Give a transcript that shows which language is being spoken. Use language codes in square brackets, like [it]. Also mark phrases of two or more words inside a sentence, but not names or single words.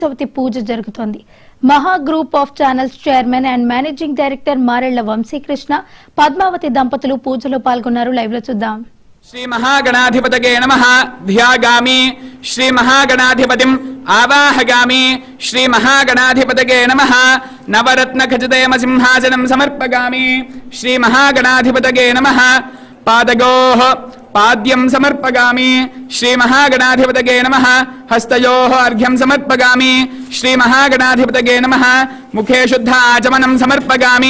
[te] చవితి పూజ జరుగుతోంది. మహా గ్రూప్ ఆఫ్ ఛానల్స్ [en] chairman and managing director [te] మారెళ్ల వంశీకృష్ణ, పద్మావతి దంపతులు పూజలో పాల్గొన్నారు. లైవ్ లో చూద్దాం. [sa] श्री महागणाधिपतये नमः ध्यागामि श्री महागणाधिपतिम् आवाहगामि श्री महागणाधिपतये नमः नवरत्न खचितयम सिंहासनं समर्पयामि श्री महागणाधिपतये नमः पादयोः पाद्यं समर्पयामि श्री महागणाधिपतये नमः हस्तयोः अर्घ्यं समर्पयामि श्री महागणाधिपतये नमः मुखे शुद्ध आचमनं समर्पयामि